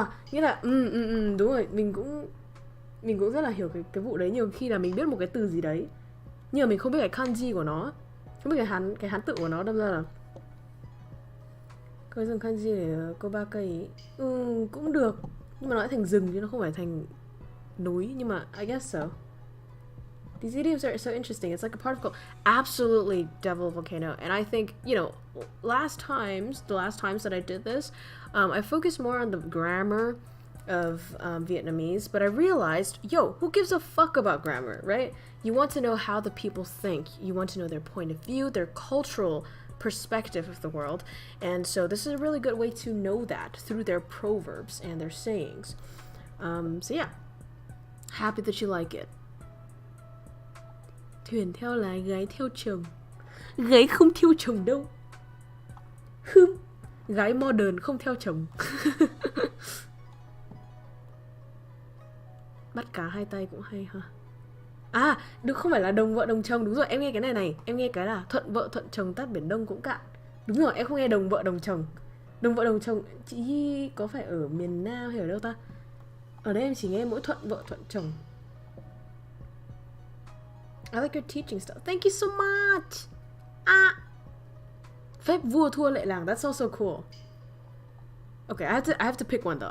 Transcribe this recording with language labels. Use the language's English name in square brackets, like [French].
[Vietnamese] Nghĩa là đúng rồi, mình cũng rất là hiểu cái vụ đấy. Nhiều khi là mình biết một cái từ gì đấy nhưng mà mình không biết cái kanji của nó, không biết cái hán tự của nó, đâm ra là coi dùng kanji để cô ba cây cũng được, nhưng mà nó lại thành rừng chứ nó không phải thành núi. Nhưng mà [English] I guess so. These idioms are so interesting. It's like a particle. Absolutely devil volcano. And I think, you know, the last times that I did this, I focused more on the grammar of Vietnamese, but I realized, who gives a fuck about grammar, right? You want to know how the people think. You want to know their point of view, their cultural perspective of the world. And so this is a really good way to know that through their proverbs and their sayings. So yeah, happy that you like it. [Vietnamese] Thuyền theo lái, gái theo chồng. Gái không theo chồng đâu. Gái modern không theo chồng. Bắt cá hai tay cũng hay ha. Được, không phải là đồng vợ đồng chồng. Đúng rồi, em nghe cái này. Em nghe cái là thuận vợ thuận chồng tát biển Đông cũng cạn. Đúng rồi, em không nghe đồng vợ đồng chồng. Đồng vợ đồng chồng, chị có phải ở miền Nam hay ở đâu ta? Ở đây em chỉ nghe mỗi thuận vợ thuận chồng. [English] I like your teaching style. Thank you so much. [Vietnamese] Phép vua thua lệ làng. [English] That's also cool. Okay, I have to pick one though.